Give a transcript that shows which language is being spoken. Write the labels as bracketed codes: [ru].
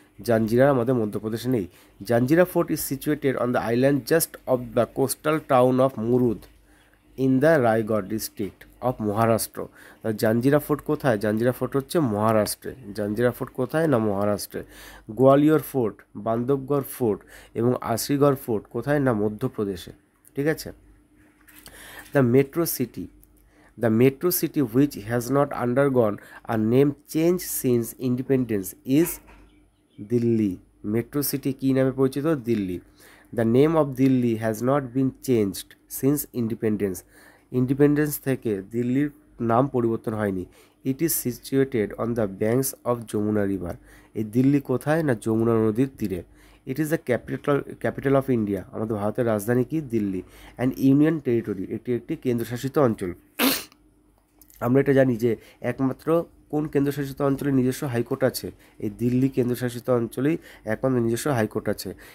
[bn] জাঞ্জিরা আমাদের মধ্যপ্রদেশে নেই। [en] Janjira fort is situated on the island just off the coastal town of Murud in the Raigad district of Maharashtra. [bn] Janjira fort কোথায়? Janjira fort হচ্ছে মহারাষ্ট্রে। জাঞ্জিরা ফোর্ট কোথায়? না মহারাষ্ট্রে। গোয়ালিয়র ফোর্ট, বান্ধবগড় ফোর্ট এবং আসিরগড় ফোর্ট কোথায়? না মধ্যপ্রদেশে। ঠিক আছে। [en] The metro city which has not undergone a name change since independence is Delhi. [bn] Metro city কি নামে পরিচিত? Delhi. [en] The name of Delhi has not been changed since independence. [bn] Independence থেকে দিল্লির নাম পরিবর্তন হয়নি। [en] It is situated on the banks of Yamuna river. [bn] এই দিল্লি কোথায়? না যমুনা নদীর তীরে। [en] it is the capital of India, [bn] আমাদের ভারতের রাজধানী কি? দিল্লি। [en] and union territory, [bn] এটি একটি কেন্দ্রশাসিত অঞ্চল। আমরা এটা জানি যে একমাত্র কোন কেন্দ্রশাসিত অঞ্চলে নিজস্ব হাইকোর্ট আছে? এই দিল্লি কেন্দ্রশাসিত অঞ্চলেই একমাত্র নিজস্ব হাইকোর্ট আছে।